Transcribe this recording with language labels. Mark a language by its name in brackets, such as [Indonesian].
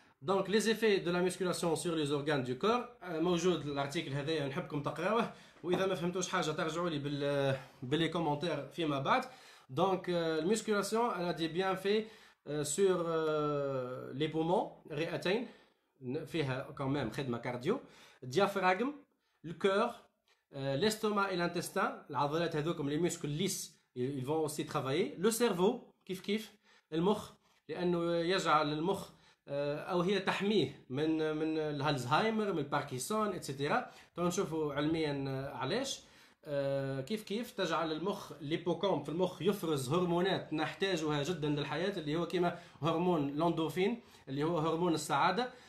[French] Donc les effets de la musculation sur les organes du corps [Arabic] موجود الارتيكل هذايا نحبكم تقراوه وإذا ما فهمتوش حاجة ترجعوا لي باللي كومنتير فيما بعد. [French] Donc la musculation elle a des bienfaits sur les poumons [Arabic] رئتين فيها [French] quand même [Arabic] خدمة كارديو, [French] diaphragme, le cœur, l'estomac et l'intestin, [Arabic] العضلات هذوكم [French] les muscles lisses ils vont aussi travailler, le cerveau [Arabic] كيف المخ لأنه يجعل المخ أو هي تحميه من الهالزهايمر من الباركنسون إتسيتيرا. تنشوفوا علميا علاش كيف تجعل المخ ليبوكامب في المخ يفرز هرمونات نحتاجها جدا للحياة اللي هو كما هرمون الاندورفين اللي هو هرمون السعادة